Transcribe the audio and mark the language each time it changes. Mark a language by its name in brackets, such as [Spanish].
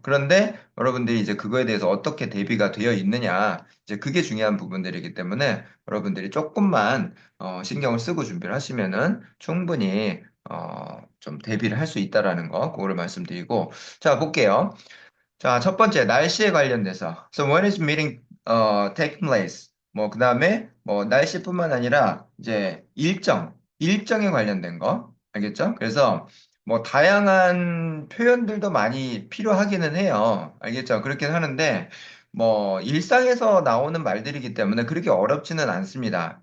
[Korean] 그런데 여러분들이 이제 그거에 대해서 어떻게 대비가 되어 있느냐, 이제 그게 중요한 부분들이기 때문에 여러분들이 조금만 신경을 쓰고 준비를 하시면은 충분히 좀 대비를 할 수 있다라는 거, 그거를 말씀드리고, 자, 볼게요. 자, 첫 번째, 날씨에 관련돼서. [English] So when is meeting taking place? [Korean] 뭐, 그 다음에, 뭐, 날씨뿐만 아니라, 이제, 일정에 관련된 거. 알겠죠? 그래서, 뭐, 다양한 표현들도 많이 필요하기는 해요. 알겠죠? 그렇긴 하는데, 뭐, 일상에서 나오는 말들이기 때문에 그렇게 어렵지는 않습니다.